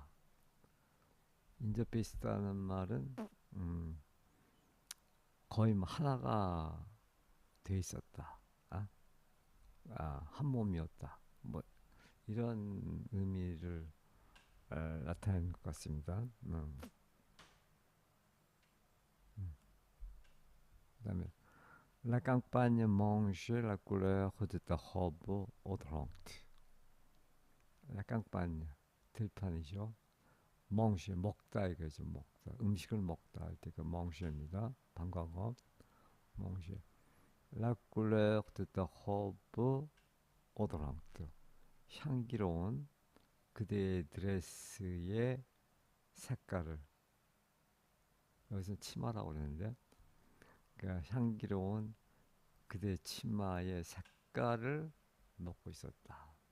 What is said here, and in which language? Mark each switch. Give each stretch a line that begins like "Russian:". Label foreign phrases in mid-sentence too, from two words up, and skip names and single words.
Korean: 인접해 있었다는 말은 음, 거의 뭐 하나가 돼 있었다. 아, 한 몸이었다. 뭐 이런 의미를 나타내는 것 같습니다.
French: 그다음에 La campagne mange la couleur de ta robe odorante. La campagne 들판이죠.
Korean: 멍쉬 먹다 이거죠. 먹다 음식을 먹다 할 때 그 멍쉬입니다. 반광어 멍쉬.
French: La couleur de ta robe odorante.
Korean: 향기로운 그대의 드레스의 색깔을 여기서 치마라고 그러는데 그러니까 향기로운 그대의 치마의 색깔을 먹고 있었다.